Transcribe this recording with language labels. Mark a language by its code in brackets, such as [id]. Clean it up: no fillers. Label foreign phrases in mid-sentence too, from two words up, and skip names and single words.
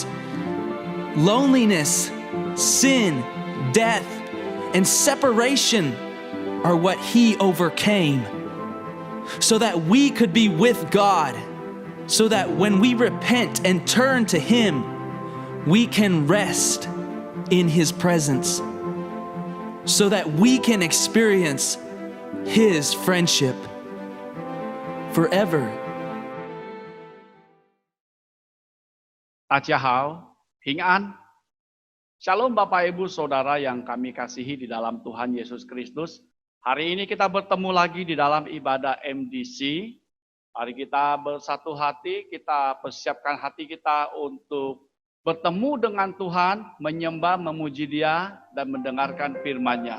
[en] Loneliness, sin, death, and separation are what He overcame, so that we could be with God, so that when we repent and turn to Him, we can rest in His presence, so that we can experience His friendship forever. [zh] 大家好，平安。 [id] Shalom Bapak Ibu Saudara yang kami kasihi di dalam Tuhan Yesus Kristus. Hari ini kita bertemu lagi di dalam ibadah MDC. Mari kita bersatu hati, kita persiapkan hati kita untuk bertemu dengan Tuhan, menyembah, memuji Dia, dan mendengarkan firman-Nya.